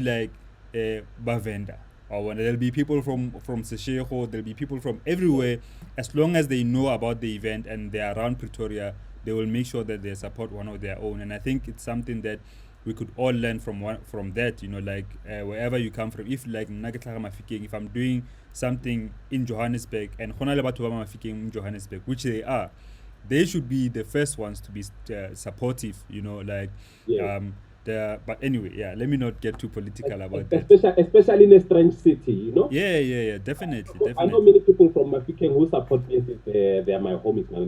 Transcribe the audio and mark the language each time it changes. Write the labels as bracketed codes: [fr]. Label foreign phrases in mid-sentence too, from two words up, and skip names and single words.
[en] like Bavenda or when there'll be people from Seshego, there'll be people from everywhere. As long as they know about the event and they're around Pretoria, they will make sure that they support one of their own. And I think it's something that we could all learn from that, like wherever you come from. If like if I'm doing something in Johannesburg and [st] hona le batho ba mafikeng [en] in Johannesburg, which they should be the first ones to be supportive, like yeah. but anyway, yeah, let me not get too political about that. Especially in a strange city. Yeah, yeah, yeah, definitely, I know definitely. many people from Mafikeng who support me since they're my homies, man.